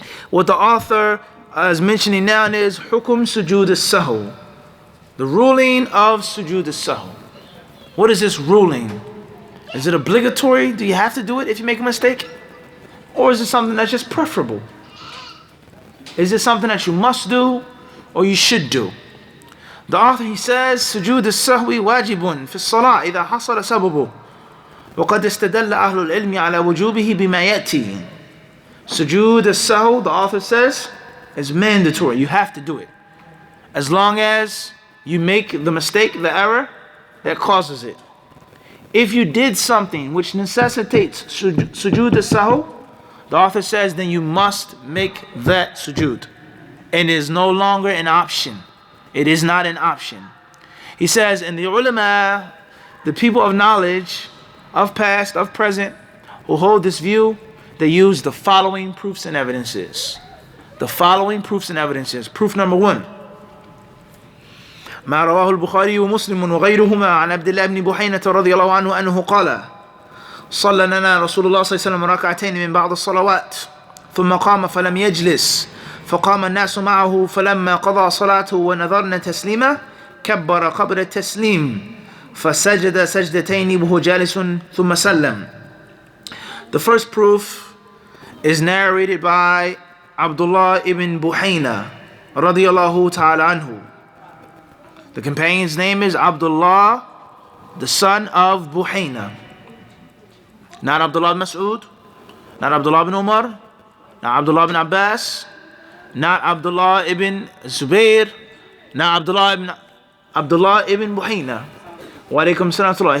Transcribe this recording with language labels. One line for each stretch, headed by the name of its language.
English: What the author is mentioning now is hukum sujood as-sahw. The ruling of sujood as-sahw. What is this ruling? Is it obligatory? Do you have to do it if you make a mistake? Or is it something that's just preferable? Is it something that you must do or you should do?
Arabic: The author, he says, سجود السهو واجب في الصلاة إذا حصل سببه وقد استدل أهل العلم على وجوبه بما يأتي.
English: Sujood as-sahw, the author says, is mandatory. You have to do it. As long as you make the mistake, the error that causes it. If you did something which necessitates sujood as-sahw, the author says, then you must make that sujood. And it is no longer an option. It is not an option. He says, in the ulama, the people of knowledge, of past, of present, who hold this view, they use the following proofs and evidences. The following proofs and evidences. Proof number 1.
Arabic: ما رواه البخاري ومسلم وغيرهما عن عبد الله بن بحينة رضي الله عنه أنه قال صلى لنا رسول الله صلى الله عليه وسلم ركعتين من بعض الصلوات ثم قام فلم يجلس فقام الناس معه فلما قضى صلاته ونظرنا تسليما كبر قبل التسليم فسجد سجدتين وهو جالس ثم سلم.
English: The first proof is narrated by Abdullah ibn Buhayna radiyallahu ta'ala anhu. The companion's name is Abdullah, the son of Buhayna. Not Abdullah ibn Mas'ud, not Abdullah ibn Umar, not Abdullah ibn Abbas, not Abdullah ibn Zubair, not Abdullah ibn Buhayna. Wa alaikum salam.